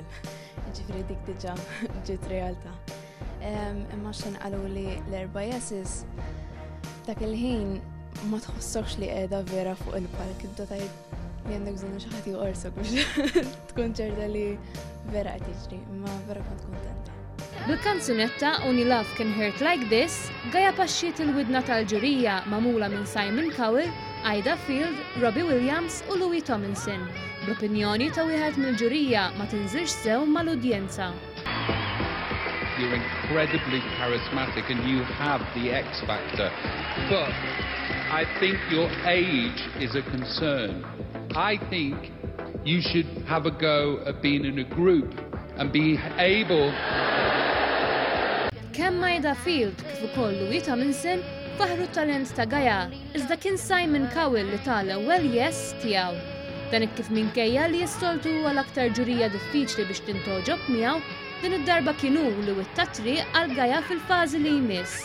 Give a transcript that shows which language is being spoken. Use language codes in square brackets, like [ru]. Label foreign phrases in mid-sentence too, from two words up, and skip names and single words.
[mt] Jiġifieri dik diġà ġiet realtà. Imma x'inqalu li l-4 yeses dak il-ħin ma tħossokx li qiegħda vera fuq il-palk, ibda tgħid li għandek bżonn xi ħadd joqorsok biex tkun ċerta li vera qed jiġri, imma vera kont kuntenta. Bil-kanzunetta Only Love Can Hurt Like This, Gaia paxxiet il-widna tal-ġurija magħmula minn Simon Cowell, Ida Field, Robbie Williams u Louis Tomlinson, bl-opinjoni ta' wieħed mill-ġurija ma tinżilx sew mal-udjenza. [en] You're incredibly charismatic and you have the X factor. But I think your age is a concern. I think you should have a go at being in a group and be able... [mt] Kemm Ida Field kif ukoll Louis Tomlinson faħru talent ta' Gaia, iżda kien Simon Cowell li tal-ewwel yes tiegħu. Dan kif minkejja li jistoltu huwa l-aktar ġurija diffiċli biex tintoġob miegħu, din id-darba kienu li witta triq għal Gaia fil-fażi li jmiss.